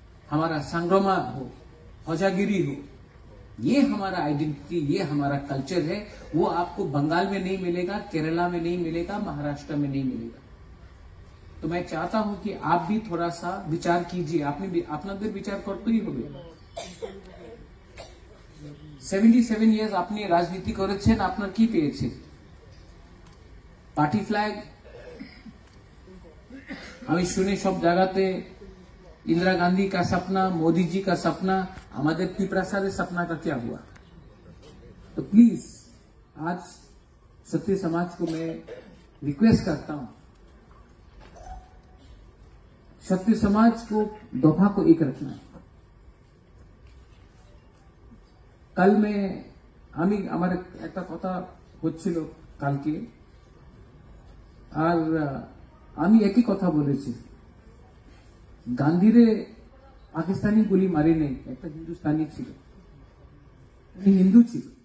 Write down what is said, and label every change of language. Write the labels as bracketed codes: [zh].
[hi] हमारा संग्राम हो, ध्वजागिरी हो, ये हमारा आइडेंटिटी, ये हमारा कल्चर है। वो आपको बंगाल में नहीं मिलेगा, केरला में नहीं मिलेगा, महाराष्ट्र में नहीं मिलेगा। तो मैं चाहता हूं कि आप भी थोड़ा सा विचार कीजिए। आपने भी আপনাদের विचार करते ही হবে। [bn] 77 ইয়ার্স আপনি রাজনীতি করেছেন, আপনার কি পেয়েছে? Party flag. আমি শুনে সব জায়গাতে [hi] इंदिरा गांधी का सपना, मोदी जी का सपना, हमारे पिपरासा के सपना का क्या हुआ? तो प्लीज आज क्षत्रिय समाज को मैं रिक्वेस्ट करता हूं, क्षत्रिय समाज को दफा को एक रखना है। [bn] कल में আমি আমার একটা কথা হচ্ছিল কালকে, আর আমি একই কথা বলেছি, গান্ধীরে পাকিস্তানি গুলি মারি নেই, একটা হিন্দুস্তানি ছিল, উনি হিন্দু ছিল।